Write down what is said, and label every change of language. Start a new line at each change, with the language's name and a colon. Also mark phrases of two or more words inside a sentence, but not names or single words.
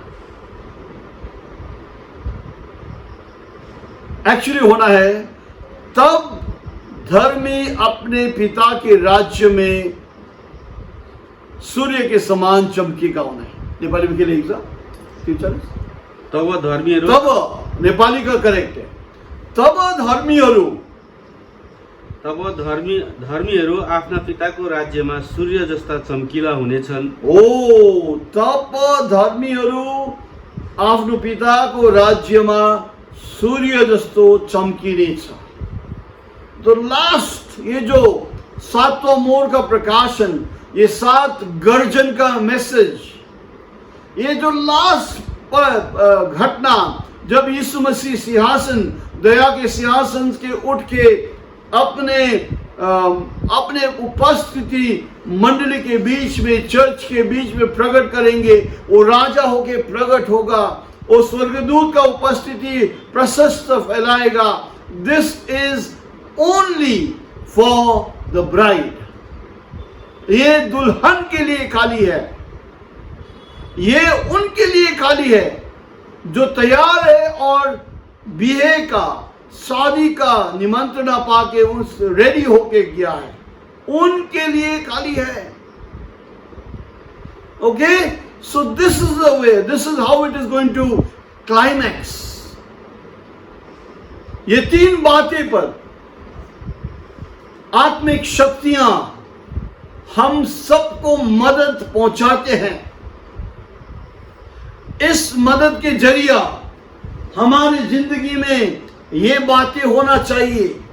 Hindi: एक्चुअली होना है, तब धर्मी अपने पिता के राज्य में सूर्य के समान चमकेगा. होना है नेपाली में के लिए
Nepali: तब धर्मीहरू,
Hindi: तब नेपाली का करेक्ट है,
Nepali: तब धर्मीहरू आफ्ना पिताको राज्यमा सूर्य जस्ता चम्किला हुनेछन्. ओ, तब धर्मीहरू आफ्नो पिताको राज्यमा सूर्य जस्तो चम्किनेछ.
Hindi: तो लास्ट, ये जो सातवां मोर का प्रकाशन, ये 7 गर्जन का मैसेज, ये जो लास्ट घटना, जब यीशु मसीह सिंहासन, दया के सिंहासन के उठ के अपने उपस्थिति मंडली के बीच में, चर्च के बीच में प्रकट करेंगे, वो राजा होके प्रकट होगा, वो स्वर्गदूत का उपस्थिति प्रशस्त फैलाएगा.
English: this is only for the bride.
Hindi: ये दुल्हन के लिए खाली है, ये उनके लिए खाली है जो तैयार है और बिहे का, शादी का निमंत्रण पाके उस रेडी होके गया है, उनके लिए खाली है.
English: okay, so this is the way, this is how it is going to climax.
Hindi: ये 3 बातें पर आत्मिक शक्तियां हम सबको मदद पहुंचाते हैं. इस मदद के जरिया हमारी जिंदगी में ये बातें होना चाहिए.